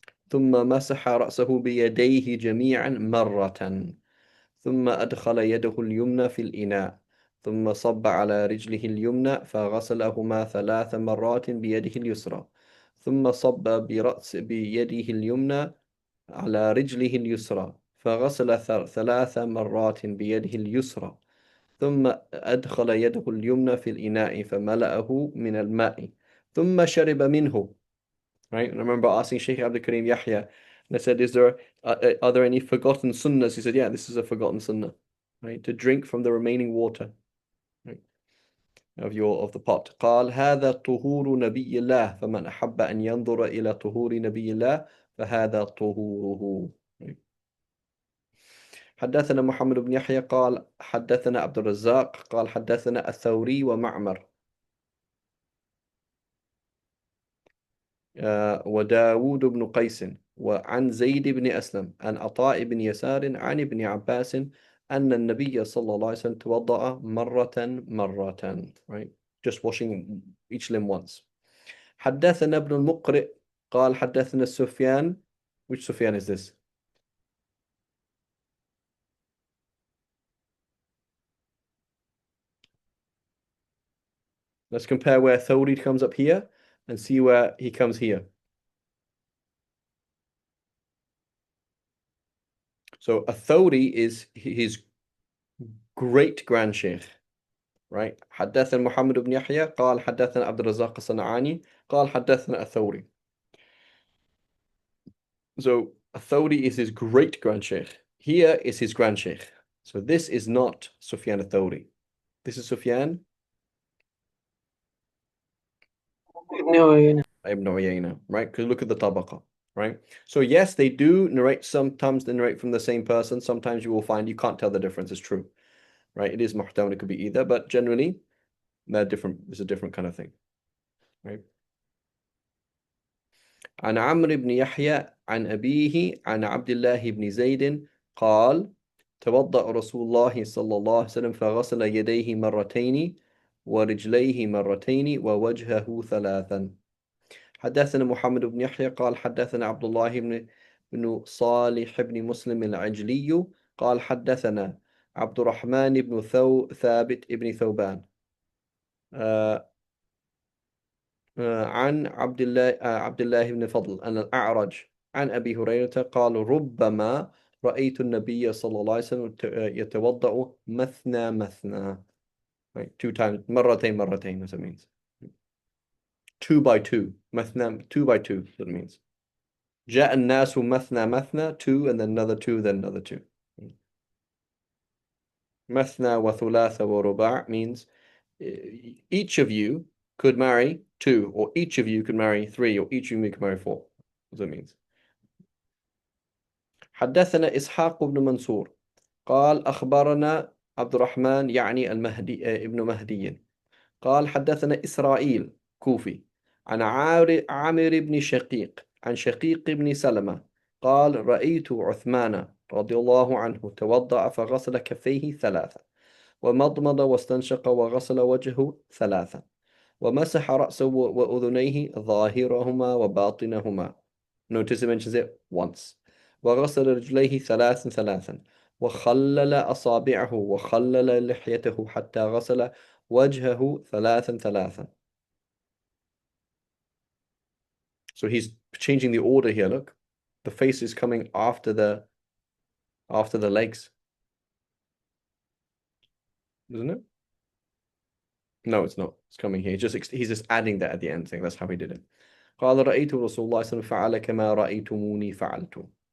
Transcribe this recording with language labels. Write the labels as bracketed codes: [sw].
[ar] ثم مسح رأسه بيديه جميعا مرة ثم أدخل يده اليمنى في الإناء ثم صب على رجله اليمنى فغسلهما 3 مرات بيده اليسرى ثم صب بيده اليمنى على رجله اليسرى فغسل 3 مرات بيده اليسرى ثم أدخل يده اليمنى في الإناء فملأه من الماء ثم شرب منه. [en] Right? And I remember asking Sheikh Abdul Karim Yahya, and I said, are there any forgotten sunnahs? He said, yeah, this is a forgotten sunnah. Right? To drink from the remaining water, right, of the pot. [ar] قال هذا طهور نبي الله فمن أحب أن ينظر إلى طهور نبي الله فهذا طهوره. [en] Right? [ar] حدثنا محمد بن يحيى قال حدثنا عبد الرزاق قال حدثنا الثوري ومعمر وداود بن قيس وعن زيد بن أسلم عن عطاء بن يسار عن ابن عباس أن النبي صلى الله عليه وسلم توضأ مرة. [en] Right? Just washing each limb once. [ar] حدثنا ابن المقرئ قال حدثنا سفيان. [en] Which Sufyan is this? Let's compare where Thawri comes up here and see where he comes here. So a Thawri is his great grandsheikh. Right? [ar] حدثنا محمد بن يحيى قال حدثنا عبد الرزاق الصنعاني قال حدثنا الثوري. [en] So الثوري is his great grandsheikh. Here is his grandsheikh. So this is not Sufyan al-Thawri. This is Sufyan ibn Uyayna, right? Because look at the tabaqa, right? So yes, they do narrate, sometimes they narrate from the same person. Sometimes you will find you can't tell the difference. It's true, right? It is muhtamal, it could be either, but generally they're different. It's a different kind of thing, right? [ar] عن عمرو بن يحيى عن أبيه عن عبد الله بن زيد قال توضأ رسول الله صلى الله عليه وسلم فغسل يديه مرتين ورجليه مرتين ووجهه ثلاثا. حدثنا محمد بن يحيى قال حدثنا عبد الله بن صالح بن مسلم العجلي قال حدثنا عبد الرحمن بن ثابت بن ثوبان آه عن عبد الله بن فضل أن الأعرج عن أبي هريرة قال ربما رأيت النبي صلى الله عليه وسلم يتوضأ مثنى مثنى. [en] Right, two times, [ar] مرتين مرتين, [en] that's what it means. Two by two, مثنى, two by two, that means. [ar] جاء الناس مثنى مثنى, [en] two, and then another two, then another two. [ar] مثنى وثلاث ورباع [en] means each of you could marry two, or each of you could marry three, or each of you could marry four. That's what it means. [ar] حدثنا إسحاق بن منصور قال أخبرنا عبد الرحمن يعني المهدي ابن مهدي قال حدثنا إسرائيل كوفي عن عامر بن شقيق عن شقيق بن سلمة قال رأيت عثمان رضي الله عنه توضأ فغسل كفيه ثلاثة ومضمض واستنشق وغسل وجهه ثلاثة ومسح رأسه وأذنيه ظاهرهما وباطنهما. [en] Notice it mentions it once. [ar] وغسل رجليه ثلاثا وخلل أصابعه وخلل لحيته حتى غسل وجهه ثلاثا. [en] So he's changing the order here. Look, the face is coming after the legs, isn't it? No, it's not. It's coming here. He's just adding that at the end, saying that's how he did it. [ar] قال رأيت رسول الله صلى الله عليه وسلم فعل كما رأيتموني فعلت.